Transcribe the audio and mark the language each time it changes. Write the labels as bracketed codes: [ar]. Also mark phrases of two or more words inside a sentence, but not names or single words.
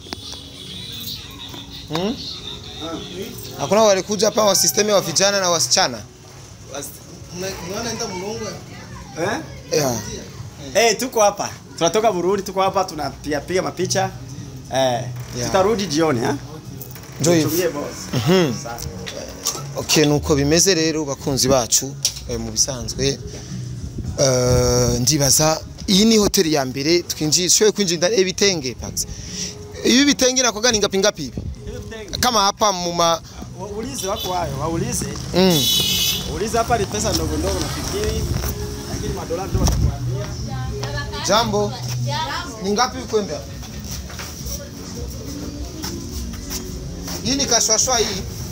[sw] Hakuna walikuja hapa wa system wa vijana na wasichana. Unaona ndio mlongo. Tuko hapa. Tunatoka Burundi, tuko hapa tunapiga mapicha. Tutarudi jioni Joyce. [rn] Okay, nuko bimeze rero bakunzi bacu mu bisanzwe ndibaza iyi ni hoteli ya mbere twinjishoye kwinjira ibitenge pax. [sw] Ibi bitenge nako gani ngapi hivi? Kama hapa muma waulize wako hayo, waulize. Uliza hapa ni pesa ndogo ndogo nafikiri. Lakini madola ndio watakuambia. Jambo. Ni ngapi kwenda? Hii ni kashwashwa hii.